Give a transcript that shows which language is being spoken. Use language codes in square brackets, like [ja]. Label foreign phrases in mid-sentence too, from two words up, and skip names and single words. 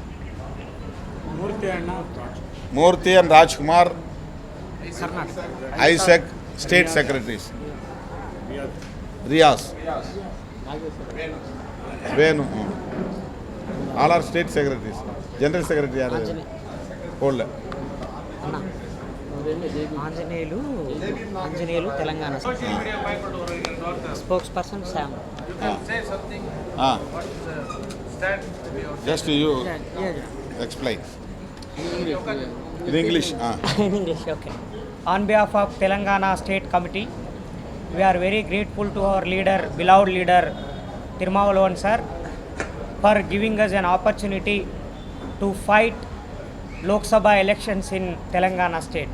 [en] Murthy and Rajkumar Isaac state secretaries. Riyaz Venu all are state secretaries. general secretary [ta] யார்? போடல. [en] Anjaneyulu Telangana spokesperson Sam. just you explain in English. In English, okay. On behalf of Telangana State Committee, we are very grateful to our leader, beloved leader Tirumavalovan sir, for giving us an opportunity to fight Lok Sabha elections in Telangana state.